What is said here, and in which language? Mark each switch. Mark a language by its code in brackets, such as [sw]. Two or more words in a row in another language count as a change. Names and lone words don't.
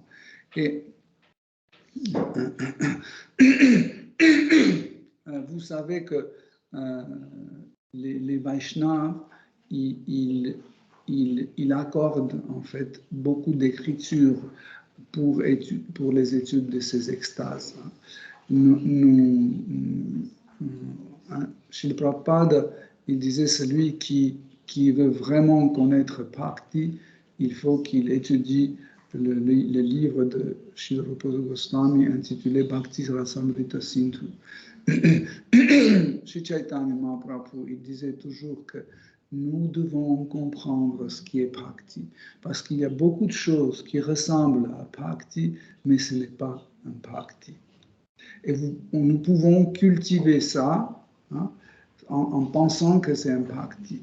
[fr] Et vous savez que les Vaishnavas, ils accordent en fait beaucoup d'écriture pour les études de ces extases. Srila Prabhupada, il disait, celui qui veut vraiment connaître Bhakti, il faut qu'il étudie le livre de Srila Rupa Goswami intitulé Bhakti Rasamrita Sindhu. Sri Chaitanya Mahaprabhu, il disait toujours que nous devons comprendre ce qui est Bhakti, parce qu'il y a beaucoup de choses qui ressemblent à Bhakti, mais ce n'est pas un Bhakti. Et nous pouvons cultiver ça en pensant que c'est un Bhakti.